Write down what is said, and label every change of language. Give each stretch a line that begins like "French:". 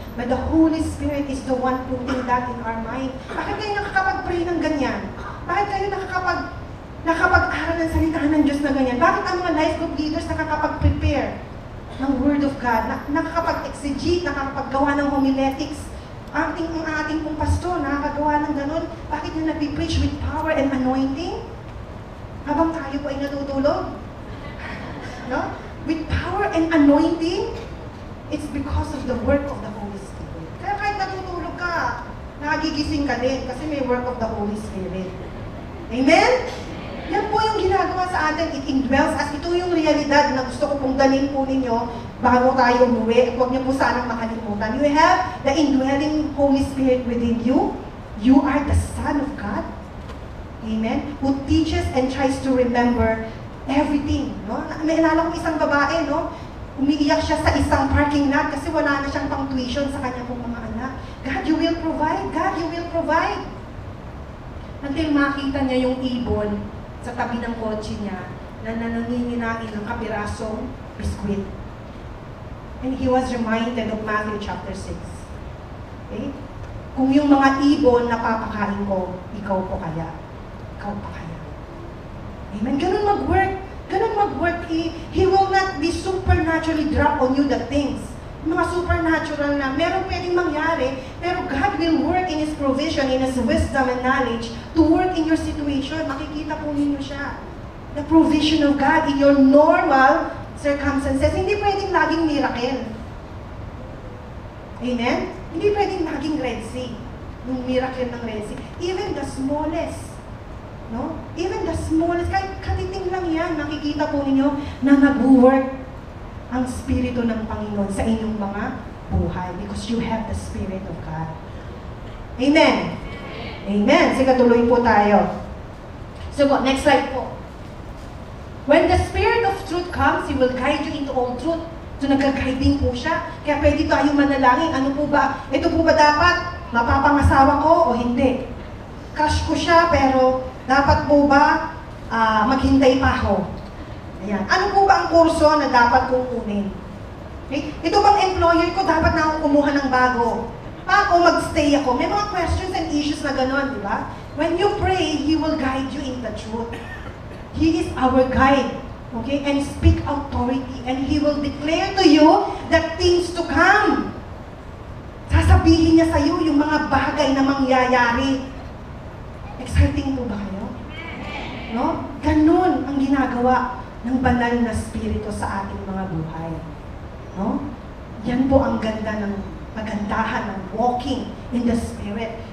English: But the Holy Spirit is the one putting that in our mind.
Filipino: Bakit kayo nakakapag-pray ng ganyan? Bakit kayo nakakapag-aral ng salita ng Diyos na ganyan? Bakit ang mga life group leaders nakakapag-prepare ng Word of God? Nakakapag-exegete, nakakapaggawa ng homiletics? Ang ating pong pastor, nakakagawa ng ganun. Bakit nyo napipreach
English: with power and anointing?
Filipino: Habang tayo po ay natutulog. No?
English: With power and anointing, it's because of the work of the Holy Spirit.
Filipino: Kaya kahit natutulog ka, nagigising ka din kasi may
English: work of the Holy Spirit.
Filipino: Amen? Yan po yung ginagawa sa atin.
English: It indwells us.
Filipino: Ito yung realidad na gusto ko pong dalhin po ninyo bago tayo umuwi. At huwag niyo po sanang makalimutan.
English: You have the indwelling Holy Spirit within you. You are the Son of God. Amen? Who teaches and tries to remember everything.
Filipino: No? May alala ko isang babae, no? Umiiyak siya sa isang parking lot kasi wala na siyang pang tuition sa kanya pong mga anak.
English: God, you will provide. God, you will provide. Until
Filipino: makita niya yung ibon sa tabi ng kotse niya na nananginginain ng kapirasong biskwit.
English: And he was reminded of Matthew chapter 6. Okay?
Filipino: Kung yung mga ibon na papakain ko, ikaw po kaya. Ikaw pa kaya. Amen? Ganun mag-work. Ganun mag-work.
English: He will not be supernaturally drop on you the things.
Filipino: Mga supernatural na, meron pwedeng mangyari, pero
English: God will work in His provision, in His wisdom and knowledge to work in your situation.
Filipino: Makikita po ninyo siya.
English: The provision of God in your normal circumstances.
Filipino: Hindi pwedeng laging miracle. Amen? Hindi pwedeng laging Red Sea. Yung miracle ng Red Sea.
English: Even the smallest. No? Even the smallest,
Filipino: kahit katiting lang yan, nakikita po ninyo na nag-work ang Espiritu ng Panginoon sa inyong mga buhay
English: because you have the Spirit of God.
Filipino: Amen? Amen. Sige, tuloy po tayo. So, next slide po.
English: When the Spirit of truth comes, He will guide you into all truth.
Filipino: So, nagka-guiding po siya. Kaya pwede tayong manalangin. Ano po ba? Ito po ba dapat mapapangasawa ko o hindi? Crush ko siya, pero dapat po ba maghintay pa ako? Ayan. Ano po ba ang kurso na dapat kong kunin? Okay? Ito bang employer ko, dapat na akong kumuha ng bago? Pa o mag-stay ako? May mga
English: questions and issues
Filipino: na gano'n, di ba?
English: When you pray, He will guide you in the truth. He is our guide. Okay? And speak authority. And He will declare to you the things to come.
Filipino: Sasabihin niya sa iyo yung mga bagay na mangyayari. Exciting po ba kayo? No? Ganun ang ginagawa ng banal na spirito sa ating mga buhay. No? Yan po ang ganda ng pagandahan ng
English: walking in the Spirit.